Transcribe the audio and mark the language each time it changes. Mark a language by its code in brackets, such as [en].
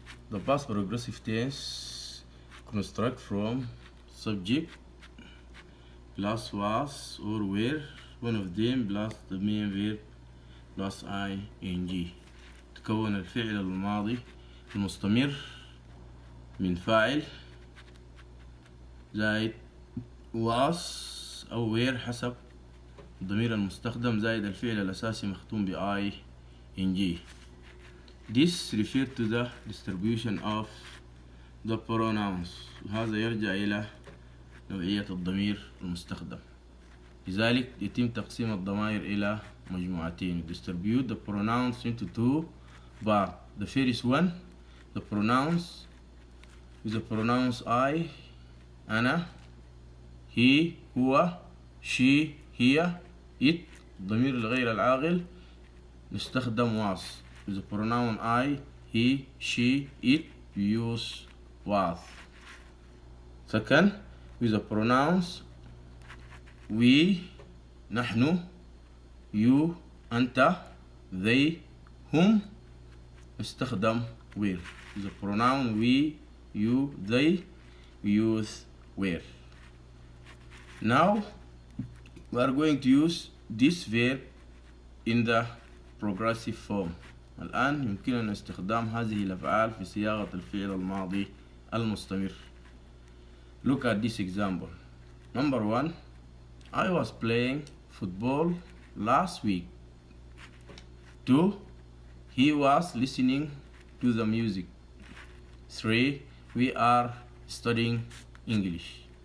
[en] The past progressive tense construct from subject plus was or were, one of them plus the main verb plus ing. [ar] تكون الفعل الماضي المستمر من فاعل زائد was أو were حسب الضمير المستخدم زائد الفعل الأساسي مختوم ب ing. [en] This refers to the distribution of the pronouns. [ar] وهذا يرجع إلى نوعية الضمير المستخدم. لذلك يتم تقسيم الضمائر إلى مجموعتين. [en] Distribute the pronouns into two parts. The first one, the pronouns with the pronouns I, أنا, he, هو, she, هي, it. [ar] الضمير الغير العاقل نستخدم was. [en] With the pronoun I, he, she, it, we use was. Second, with the pronouns we, نحن, you, أنت, they, هم [ar] نستخدم [en] were. With the pronoun we, you, they, we use were. Now we are going to use this verb in the progressive form. [ar] الآن يمكننا استخدام هذه الأفعال في صياغة الفعل الماضي المستمر. [en] Look at this example. Number 1, I was playing football last week. 2, he was listening to the music. 3, we are studying English.